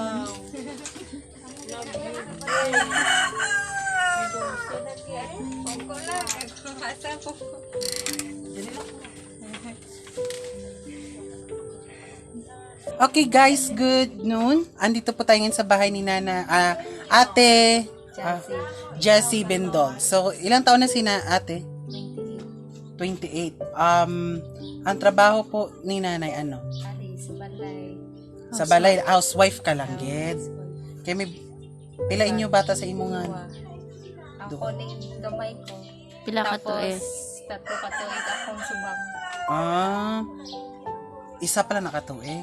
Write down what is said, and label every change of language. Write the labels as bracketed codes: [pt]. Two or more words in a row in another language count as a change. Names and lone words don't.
[en] Okay guys, good noon. [tl] Andito po tayo ngayon sa bahay ni Ate Jessie Bendol. So, ilang taon na si ate? 28. Ang trabaho po ni nanay ano? [hil] Sa balay. Sa balay, housewife ka lang, gid. Kaya may pila inyo bata sa imo nga. Ako ning gamay ko. Pila ka to eh? Tatlo ka to akong subang. Isa pala nakatuig.